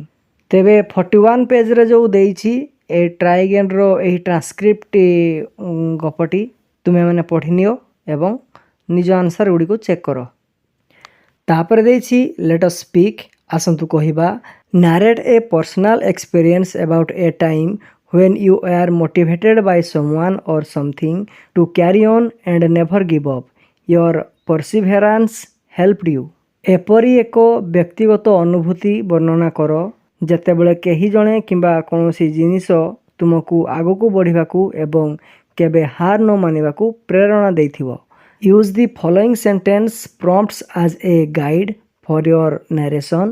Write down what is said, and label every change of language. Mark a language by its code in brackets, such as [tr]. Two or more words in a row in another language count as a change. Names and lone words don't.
[or] ତେବେ 41 ପେଜ୍ରେ ଯେଉଁ ଦେଇଛି ଏ [en] ଟ୍ରାଇଗେଣ୍ଡର ଏହି ଟ୍ରାନ୍ସକ୍ରିପ୍ଟ [or] ଗପଟି ତୁମେମାନେ ପଢ଼ିନିଅ ଏବଂ ନିଜ ଆନ୍ସର୍ ଗୁଡ଼ିକୁ ଚେକ୍ କର। [en] ତାପରେ ଦେଇଛି let us speak, ଆସନ୍ତୁ କହିବା। narrate a personal experience about a time when you are motivated by someone or something to carry on and never give up. Your perseverance helped you. [or] ଏପରି ଏକ ବ୍ୟକ୍ତିଗତ ଅନୁଭୂତି ବର୍ଣ୍ଣନା କର ଯେତେବେଳେ କେହି ଜଣେ କିମ୍ବା କୌଣସି ଜିନିଷ ତୁମକୁ ଆଗକୁ ବଢ଼ିବାକୁ ଏବଂ କେବେ ହାର ନ ମାନିବାକୁ ପ୍ରେରଣା ଦେଇଥିବ। [en] use the following sentence prompts as a guide for your narration.